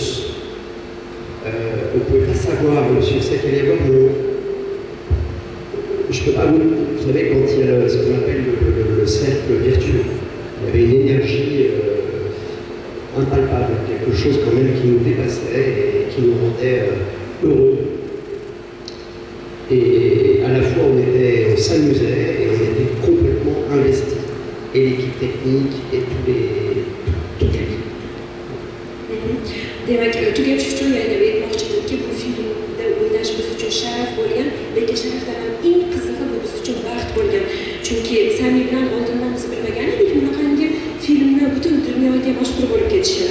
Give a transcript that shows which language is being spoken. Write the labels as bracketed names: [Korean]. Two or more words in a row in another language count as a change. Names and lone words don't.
[French] On ne pouvait pas savoir le succès qu'il allait y avoir, mais je ne peux pas vous savez, quand il y a ce qu'on appelle le cercle vertueux, il y avait une énergie impalpable, quelque chose quand même qui nous dépassait et qui nous rendait heureux. Et à la fois on s'amusait et on était complètement investis. Et l'équipe technique et toute l'équipe. [Uzbek] Demak, tugash uchun yana aytmoqchimki, bu filmda o'ynash biz uchun sharaf bo'lgan, lekin sharafdan ham eng qizig'i bu biz uchun baxt bo'lgan. Chunki Sami bilan oldindan biz bilmagan edik, bunaqangi filmni butun dunyoga mashhur bo'lib ketishini.